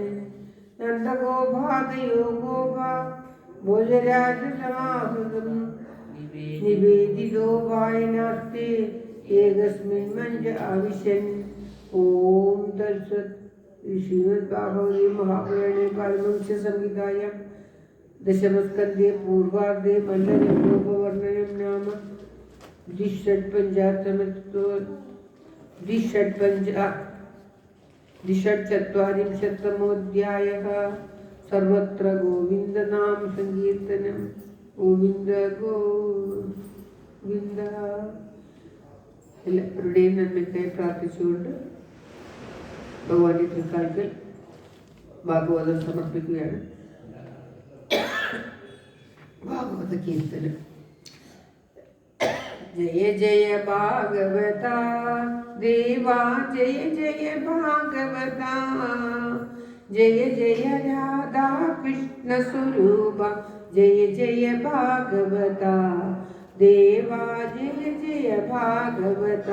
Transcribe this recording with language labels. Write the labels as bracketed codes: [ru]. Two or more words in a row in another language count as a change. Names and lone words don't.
[sa] നന്ദഗോപാദയോ ഗോപാ ഭോജരാജസമാഹുതം നിവേദിതോ വായനാസ്തേ ഏകസ്മിൻ മഞ്ജ ആവിശൻ. ഓം തത്സത്. ശ്രീമദ് ഭാഗവതേ മഹാപുരാണേ പാരമഹംസ്യ സംഹിതായാം ദശമസ്കന്ധേ പൂർവാർദ്ധേ മല്ലരൂപവർണ്ണനം നാമ द्विषट्चत्वारिंशत्तमोऽध्यायः. सर्वत्र गोविन्दनाम सङ्कीर्तनं. गोविन्द गोविन्द. [ml] എല്ലാവരുടെയും നന്മയ്ക്കായി പ്രാർത്ഥിച്ചുകൊണ്ട് ഭഗവാന്റെ തൃക്കാൽക്കൽ ഭാഗവതം സമർപ്പിക്കുകയാണ്. ഭാഗവത കീർത്തനം. [sa] ജയ ജയ ഭാഗവത ദേവാ ജയ ജയ ഭാഗവത ജയ ജയ രാധാ കൃഷ്ണ സ്വരൂപ ജയ ജയ ഭാഗവത ദേവാ ജയ ജയ ഭാഗവത.